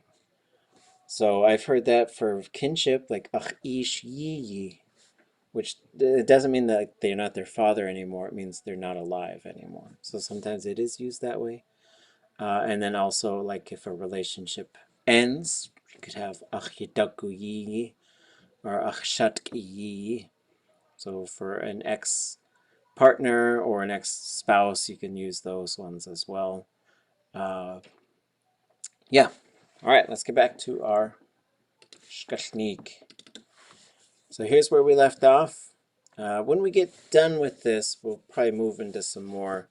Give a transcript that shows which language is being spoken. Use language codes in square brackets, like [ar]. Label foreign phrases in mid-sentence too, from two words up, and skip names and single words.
[en] So I've heard that for kinship, like [tli] ach ish yi, [en] which it doesn't mean that they're not their father anymore. It means they're not alive anymore. So sometimes it is used that way. And then also, like if a relationship ends, you could have [tli] ach yidaku yi [en] or [tli] ach shatk yi. [en] So for an ex-partner or an ex-spouse, you can use those ones as well. Yeah. All right, let's get back to our Shkashnik. So here's where we left off. When we get done with this, we'll probably move into some more.